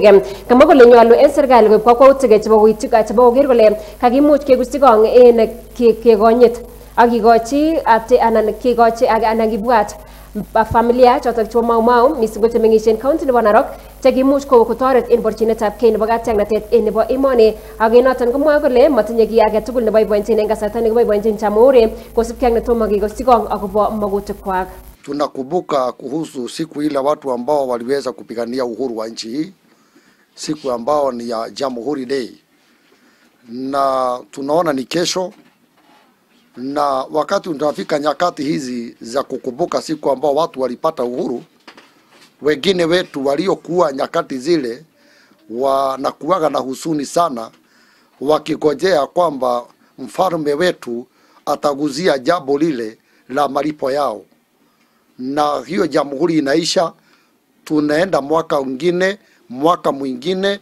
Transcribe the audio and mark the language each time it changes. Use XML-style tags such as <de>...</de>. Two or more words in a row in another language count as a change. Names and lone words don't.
<kln>Kamwa kole nyolu en serikali koib kakwautik chebo koker kole kakimuch kekusyi kong en kekonyit ak kikochi anan kibwat familia chotok chebo Mau Mau mising ko chemeng'isien county nebo Narok chekimuch kotoret en borchinetab kei nebo katiaknatet en nebo emoni ak en noton komwa kole matinye kiy age tugul neboiboenchin en kasarta nekiboiboenchin Jamhuri kosubkei ak netomo kikosyi kong akobo magutikwak.</kln> <sw>Tunakumbuka kuhusu siku ile watu ambao waliweza kupigania uhuru wa nchi hii, siku ambao ni ya Jamhuri Day, na tunaona ni kesho, na wakati tunafika nyakati hizi za kukumbuka siku ambao watu walipata uhuru, wengine wetu waliokuwa nyakati zile wanakuwaga na huzuni sana wakigojea kwamba mfalme wetu ataguzia jambo lile la malipo yao, na hiyo jamhuri inaisha, tunaenda mwaka mwingine.</sw>